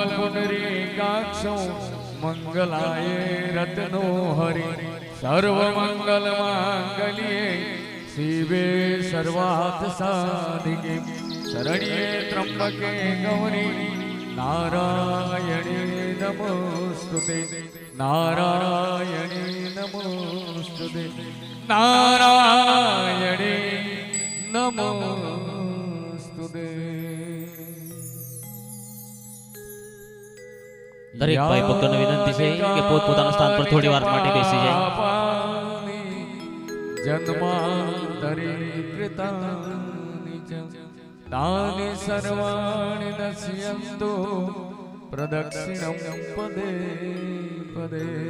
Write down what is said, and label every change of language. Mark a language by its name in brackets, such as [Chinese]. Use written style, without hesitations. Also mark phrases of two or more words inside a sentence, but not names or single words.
[Sanskrit] पुंडरीकाक्षो मंगलाय रत्नो हरि सर्वमंगल मांगल्ये शिवे सर्वार्थ साधिके शरण्ये त्र्यंबके गौरी नारायणे नमोस्तुते नारायणे नमोस्तुते नारायणे नमोस्तुते [Gujarati] દરેક ભાઈ ભક્તોને વિનંતી છે કે પોતપોતાના સ્થાન પર થોડી વાર માટે બેસી જાય. [Sanskrit] જન્માંતરે કૃતાનિ ચ તાનિ સર્વાણિ નશ્યન્તો પ્રદક્ષિણં પદે પદે.